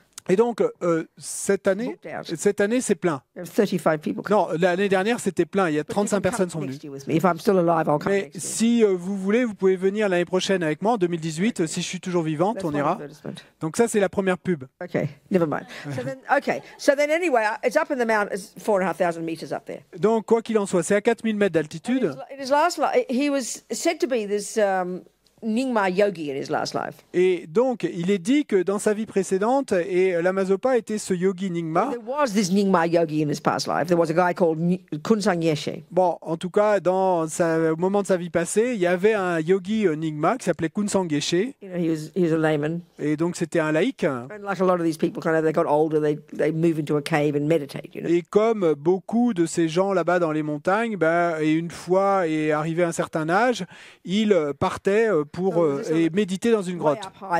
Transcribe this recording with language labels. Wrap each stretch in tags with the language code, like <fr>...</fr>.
<fr>Et donc, cette année, c'est plein. Non, l'année dernière, c'était plein. Il y a 35 personnes sont venues. Mais si vous voulez, vous pouvez venir l'année prochaine avec moi, en 2018. Si je suis toujours vivante, on ira. Donc ça, c'est la première pub.</fr> <en>Okay, never mind. So then anyway, it's up in the mountain, it's 4,500 meters up there.</en> <fr>Donc, quoi qu'il en soit, c'est à 4000 mètres d'altitude.</fr> <en>In his last life, he was said to be this Nyingma yogi in his last life.</en> <fr>Et donc, il est dit que dans sa vie précédente, et la Mazopa était ce yogi Nyingma.</fr> <en>There was this Nyingma yogi in his past life. There was a guy called Kunsang Yeshe.</en> <fr>Bon, en tout cas, au moment de sa vie passée, il y avait un yogi Nyingma qui s'appelait Kunsang Yeshe.</fr> <en>He was a layman.</en> <fr>Et donc, c'était un laïc.</fr> <en>And like a lot of these people, they got older, they move into a cave and meditate.</en> <fr>Et comme beaucoup de ces gens là-bas dans les montagnes, et une fois est arrivé à un certain âge, ils partaient pour méditer dans une grotte.</fr>